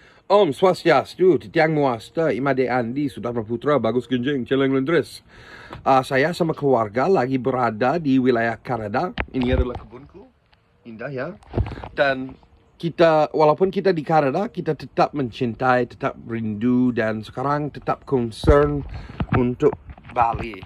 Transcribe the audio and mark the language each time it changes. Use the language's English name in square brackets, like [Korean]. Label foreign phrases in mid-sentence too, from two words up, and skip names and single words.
[Balinese] Om Swastiastu, Titiang Muasta, Imade Andi, Sudarma Putra, Bagus Genjing, Celeng Lendres. [Indonesian] Saya sama keluarga lagi berada di wilayah Kanada. Ini adalah kebunku, indah ya. Dan kita, walaupun kita di Kanada, kita tetap mencintai, tetap rindu, dan sekarang tetap concern untuk Bali.